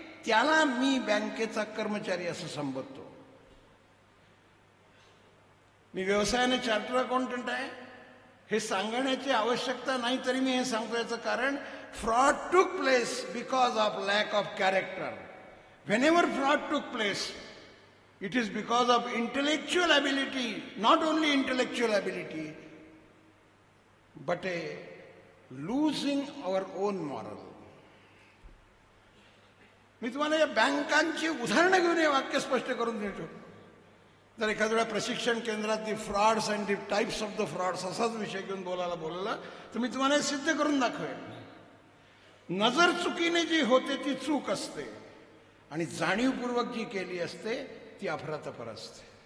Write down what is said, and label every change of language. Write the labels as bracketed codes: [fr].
[mr] त्याला मी बँकेचा कर्मचारी असं संबोधतो. मी व्यवसायाने चार्टर अकाउंटंट आहे हे सांगण्याची आवश्यकता नाही, तरी मी हे सांगतो. याचं कारण [en] Fraud took place because of lack of character. Whenever fraud took place, it is because of intellectual ability, not only intellectual ability, but a losing our own moral. [mr] मी तुम्हाला या बँकांची उदाहरणं घेऊन हे वाक्य स्पष्ट करून देतो. जर एखाद्या वेळा प्रशिक्षण केंद्रात [en] the frauds and the types of the frauds [mr] असाच विषय घेऊन बोलला तर मी तुम्हाला सिद्ध करून दाखवेन. नजर चुकीने जी होते ती चूक असते आणि जाणीवपूर्वक जी केली असते ती अफरातफर असते.